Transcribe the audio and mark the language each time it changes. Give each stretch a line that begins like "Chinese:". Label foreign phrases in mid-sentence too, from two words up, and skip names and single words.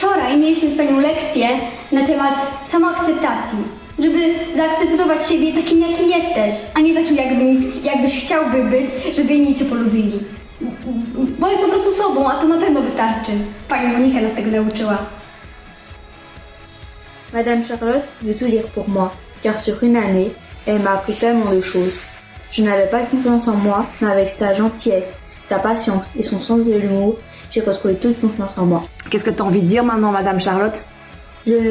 Polish: Wczoraj mieliśmy z panią lekcję na temat samoakceptacji. Żeby zaakceptować siebie takim, jaki jesteś, a nie takim, jakbyś chciałby być, żeby inni cię polubili. Bądź po prostu sobą, a to na pewno wystarczy. Pani Monika nas tego nauczyła.
French: Madame Charlotte veut tout dire pour moi, car sur une année, elle m'a appris tellement de choses. Je n'avais pas confiance en moi, mais avec sa gentillesse, sa patience et son sens de l'humour, j'ai retrouvé toute confiance en moi. Qu'est-ce que tu as envie de dire maintenant, Madame Charlotte?